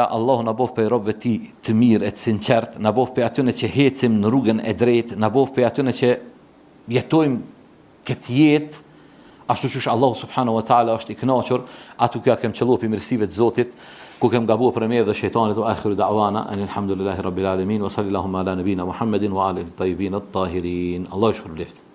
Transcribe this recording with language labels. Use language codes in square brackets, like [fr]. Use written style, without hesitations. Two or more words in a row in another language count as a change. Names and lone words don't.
[sq] Allahu na bof për robëve ti të mirë e të sinqert, na bof për atyre që hecim në rrugën e drejtë, na bof për atyre që jetojmë këtë jetë ashtu që Allahu [ar] سبحانه وتعالى [sq] është i kënaqur, atu kja kem qëllu për mirësive të Zotit, ku kem gabuar për me dhe shejtanit. [ar] وآخر دعوانا الحمد لله رب العالمين وصلى الله على نبينا محمد وعلى آله الطيبين الطاهرين. [sq] Allahu shpërblet.